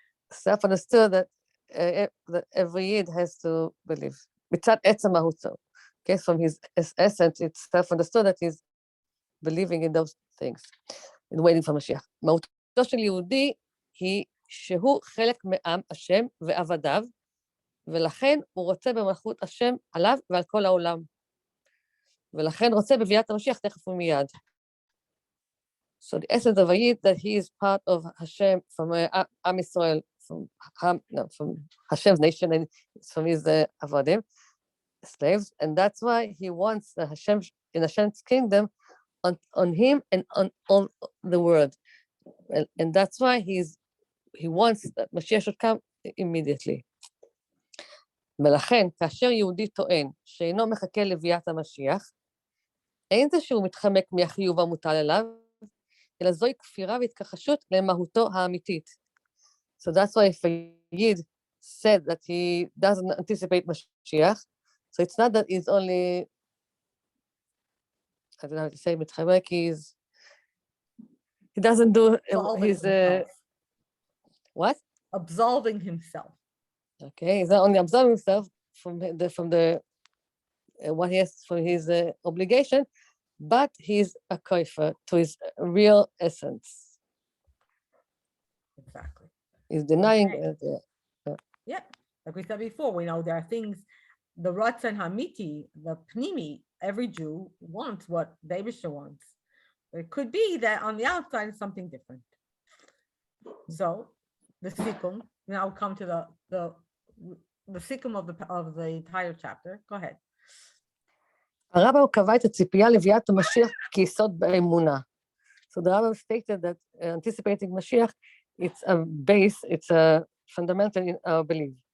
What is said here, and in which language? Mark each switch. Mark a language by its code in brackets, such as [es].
[en] Self-understood that every Yid has to believe. [he] מצד עצם מהותו. [en] Okay, from his essence, it's self-understood that he's believing in those things, and waiting for Mashiach. [he] מהותו של יהודי היא שהוא חלק מעם השם ועבדיו, ולכן הוא רוצה במלכות השם עליו ועל כל העולם. ולכן רוצה בביאת המשיח תכף ומיד. [en] So the essence of a Yid that he is part of Hashem from Am Israel, from Hashem's nation, and from his avadim, slaves, and that's why he wants the Hashem in Hashem's kingdom on him and on all the world, and that's why he wants that Mashiach should come immediately. [he] ולכן, כאשר יהודי טוען שאינו מחכה לביאת המשיח, אין זה שהוא מתחמק מהחיוב המוטל עליו, אלא זוהי כפירה והתכחשות למהותו האמיתית. [en] So that's why if a Yid said that he doesn't anticipate Mashiach, so it's not that he's only, I don't know how to say, מתחמק, he doesn't do his, what? Absolving himself. Okay, he's not only absolving himself from the what he has for his obligation, but he's a kofer to his real essence. Exactly. He's denying. Okay. Yeah, like we said before, we know there are things, the Ratzon Hamiti, the Pnimi, every Jew wants what Davisha wants. It could be that on the outside is something different. So the Sikkim, now we'll come to the Sikkim of the entire chapter. Go ahead. [he] הרמב"ם קבע את הציפייה לביאת המשיח כיסוד באמונה. [en] So the Rambam stated that anticipating Mashiach, it's a base, it's a fundamental in our belief.